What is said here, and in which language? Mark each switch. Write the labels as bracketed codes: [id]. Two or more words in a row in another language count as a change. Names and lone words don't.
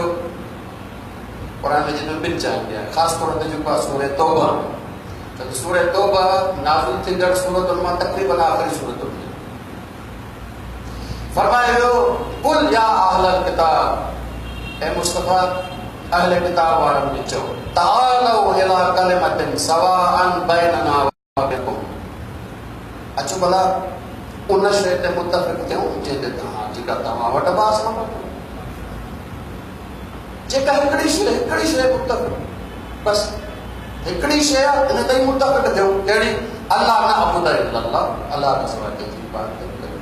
[sd] क़ुरान में जिन में ॿिनि चाहींदी आहे, ख़ासि तौर ते जेको आहे सूरह तौबा। त सूरह तौबा नाज़िल थींदड़ सूरतुनि मां तक़रीबन आख़िरी सूरत हुई। फरमायो [ar] قل يا أهل الكتاب, [sd] ए मुस्तफा अहले किताब वारनि खे चओ, [ar] تعالوا إلى كلمة سواء بيننا وبينكم, [sd] अचो भला उन शइ ते मुतफ़िक़ थियूं जंहिंते तव्हां वटि बास न वठो। जेका हिकिड़ी शइ मुतफ़िक़, बसि हिकिड़ी शइ आहे, इन ते मुतफ़िक़ थियूं। कहिड़ी? अल्लाह [ar] لا معبود إلا الله, [sd] अल्लाह खां सवाइ कंहिंजी इबादत न कयो।